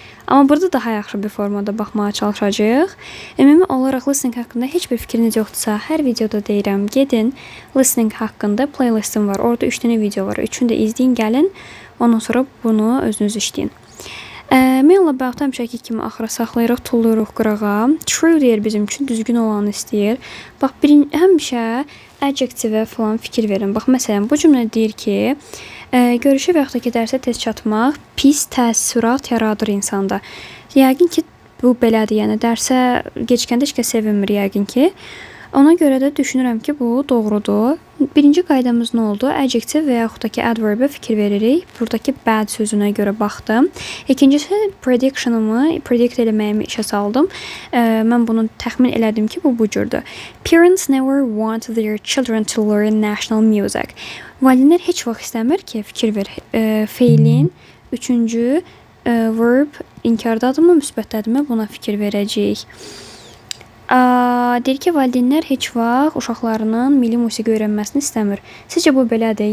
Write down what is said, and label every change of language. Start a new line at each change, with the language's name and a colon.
Azerbaijani: Amma burada daha yaxşı bir formada baxmağa çalışacağıq. Ümumi olaraq listening haqqında heç bir fikriniz yoxdursa, hər videoda deyirəm, gedin listening haqqında playlistim var. Orada 3 dənə video var. Üçünü də izləyin, gəlin. Ondan sonra bunu özünüz işləyin. Mail-la bağda həmişəki kimi axıra saxlayırıq, tullayırıq qırağa. True deyir bizim üçün, düzgün olanı istəyir. Bax, həmişə adjektivə falan fikir verin. Bax, məsələn, bu cümlə deyir ki, görüşə və yaxud da ki, dərsə tez çatmaq pis təəssürat yaradır insanda. Yəqin ki, bu belədir. Yəni, dərsə gecikəndə heç kəs sevinmir yəqin ki. Ona görə də düşünürəm ki, bu doğrudur. Birinci qaydamız nə oldu? Adjective və yaxud da ki, adverb-ə fikir veririk. Buradakı bad sözünə görə baxdım. İkincisi, predict eləməyimi işə saldım. Mən bunu təxmin elədim ki, bu cürdür.
English: Parents never want their children to learn national music.
Azerbaijani: Valideynlər heç vaxt istəmir ki, fikir ver. Feilin üçüncü verb inkardadırmı, müsbətdədirmi? Buna fikir verəcəyik. Deyir ki, valideynlər heç vaxt uşaqlarının milli musiqi öyrənməsini istəmir. Sizcə bu belədir?